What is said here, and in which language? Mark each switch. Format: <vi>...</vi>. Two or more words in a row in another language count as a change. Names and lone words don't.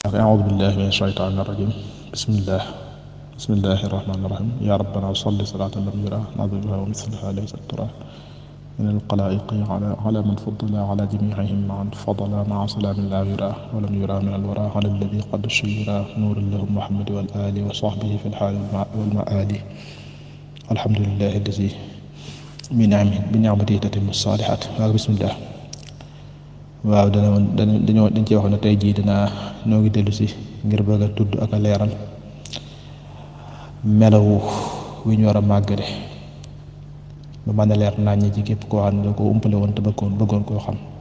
<ar>أعوذ بالله من الشيطان الرجيم بسم الله الرحمن الرحيم يا ربنا صل صلاة لم يرى نظيرها ومثلها ليس ترى من القلائق على من فضل على جميعهم معا فضل مع سلام لا يرى ولم يرى من الورى على الذي قد شيرا نور له محمد والآل وصحبه في الحال والمآل الحمد لله الذي بنعمته تتم الصالحات. bismillah.</ar> <wo>waaw dañ ci wax ne tey jii noo ngi dellu si ngir bëgg a tudd ak a leeral melawu wi ñu war a màggale ba mën a leer naññi ci képp koo xam ne da ko umpale woon te bëggoon koo xam.</wo>